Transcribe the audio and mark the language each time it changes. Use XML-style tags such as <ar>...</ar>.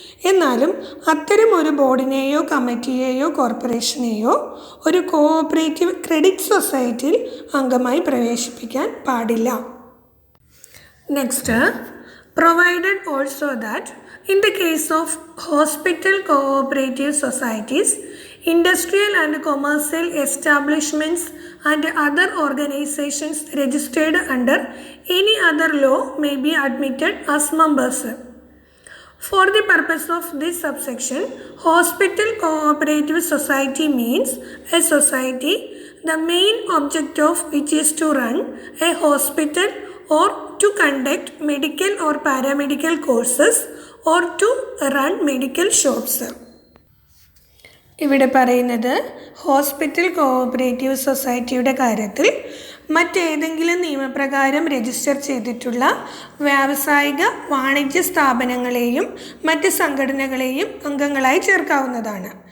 <ml>എന്നാലും അത്തരം ഒരു ബോർഡിനെയോ കമ്മിറ്റിയെയോ കോർപ്പറേഷനെയോ ഒരു കോഓപ്പറേറ്റീവ് ക്രെഡിറ്റ് സൊസൈറ്റിയിൽ അംഗമായി പ്രവേശിപ്പിക്കാൻ പാടില്ല.</ml> <en>Next, provided also that in the case of hospital cooperative societies, industrial and commercial establishments and other organizations registered under any other law may be admitted as members. For the purpose of this subsection, hospital cooperative society means a society the main object of which is to run a hospital or to conduct medical or paramedical courses or to run medical shops.</en> <ml>ഇവിടെ പറയുന്നത് hospital cooperative സൊസൈറ്റിയുടെ കാര്യത്തിൽ മറ്റേതെങ്കിലും നിയമപ്രകാരം register ചെയ്തിട്ടുള്ള വ്യാവസായിക വാണിജ്യ സ്ഥാപനങ്ങളെയും മറ്റ് സംഘടനകളെയും അംഗങ്ങളായി ചേർക്കാവുന്നതാണ്.</ml>